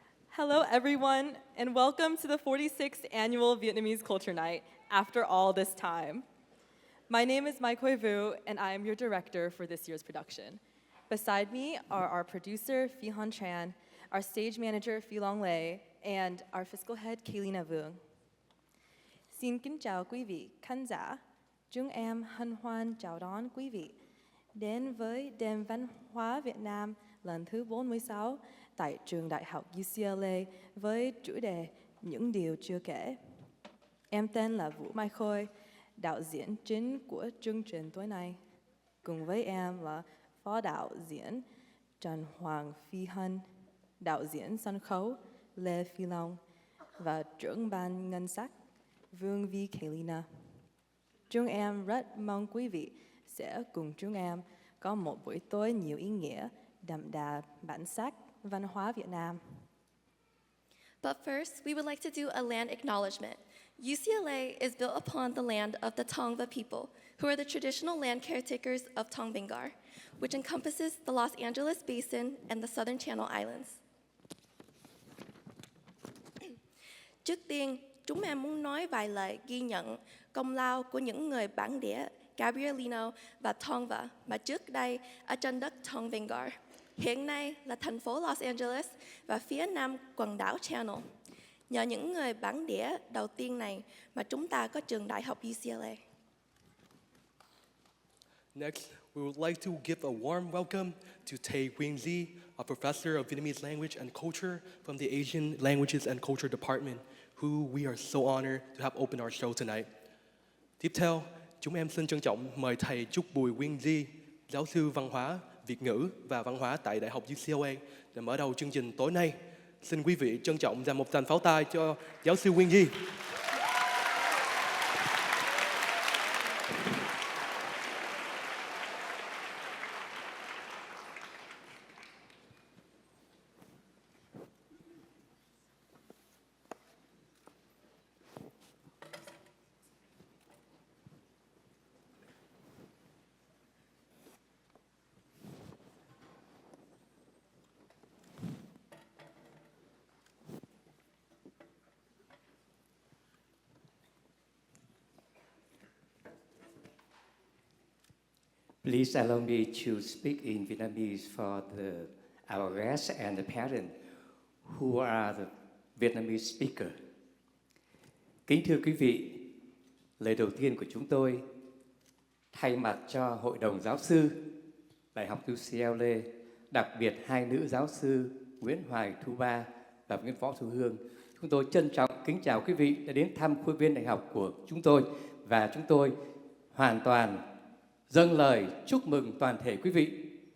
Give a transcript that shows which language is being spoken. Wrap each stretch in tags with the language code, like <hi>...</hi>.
<en>Hello, everyone, and welcome to the 46th Annual Vietnamese Culture Night after all this time. My name is Mai Khoi Vu, and I am your director for this year's production. Beside me are our producer, Phi Han Tran, our stage manager, Phi Long Lei, and our fiscal head, Kaylina Vuong.</en> <vi>Xin kính chào quý vị khán giả. Chúng em hân hoan chào đón quý vị đến với Đêm Văn hóa Việt Nam lần thứ 46 tại trường đại học UCLA với chủ đề Những Điều Chưa Kể. Em tên là Vũ Mai Khôi, đạo diễn chính của chương trình tối nay. Cùng với em là phó đạo diễn Trần Hoàng Phi Hân, đạo diễn sân khấu Lê Phi Long và trưởng ban ngân sách Vương Vi Kaylina. Chúng em rất mong quý vị sẽ cùng chúng em có một buổi tối nhiều ý nghĩa, đậm đà bản sắc văn hóa Việt Nam.</vi> <en>But first, we would like to do a land acknowledgement. UCLA is built upon the land of the Tongva people, who are the traditional land caretakers of Tongvangar, which encompasses the Los Angeles Basin and the Southern Channel Islands.</en> <vi>Trước tiên, chúng em muốn nói vài lời ghi nhận công lao của những người bản địa Gabrielino và Tongva mà trước đây ở trên đất Tongvangar. Hiện nay là thành phố Los Angeles và phía nam quần đảo Channel. Nhờ những người bản địa đầu tiên này mà chúng ta có trường đại học UCLA.</vi> <en>Next, we would like to give a warm welcome to Tay Quynh Lee, a professor of Vietnamese language and culture from the Asian Languages and Culture Department, who we are so honored to have opened our show tonight.</en> <vi>Tiếp theo, chúng em xin trân trọng mời thầy Trúc Bùi Quynh Lee, giáo sư văn hóa, Việt ngữ và văn hóa tại Đại học UCLA để mở đầu chương trình tối nay. Xin quý vị trân trọng dành một tràng pháo tay cho giáo sư Quynh Lee.</vi> <en>Please allow me to speak in Vietnamese for our guests and the parents who are the Vietnamese speaker.</en> <vi>Kính thưa quý vị, lời đầu tiên của chúng tôi thay mặt cho Hội đồng Giáo sư Đại học UCLA, đặc biệt hai nữ giáo sư Nguyễn Hoài Thu Ba và Nguyễn Võ Thu Hương, chúng tôi trân trọng kính chào quý vị đã đến thăm khuôn viên đại học của chúng tôi và chúng tôi hoàn toàn dâng lời chúc mừng toàn thể quý vị.</vi>